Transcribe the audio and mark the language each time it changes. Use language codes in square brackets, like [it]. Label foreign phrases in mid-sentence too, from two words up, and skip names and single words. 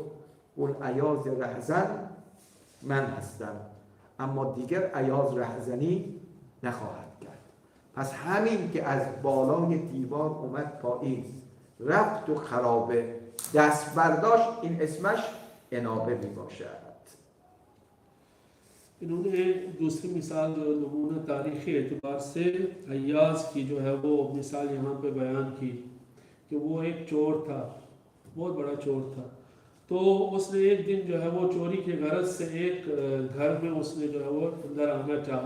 [fa] اون ایاز رهزن من هستم، اما دیگر ایاز رهزنی نخواهد کرد. پس همین که از بالای دیوار اومد پایین، رفت و خرابه دست برداشت، این اسمش انابه می باشد. [hi] इन्होंने दूसरी मिसाल जो नमूना तारीख़ी एतबार से अय्याज़ की जो है वो मिसाल यहाँ पे बयान की कि वो एक चोर था, बहुत बड़ा चोर था। तो उसने एक दिन जो है वो चोरी के गरज से एक घर में उसने जो है वो अंदर आना चाहा।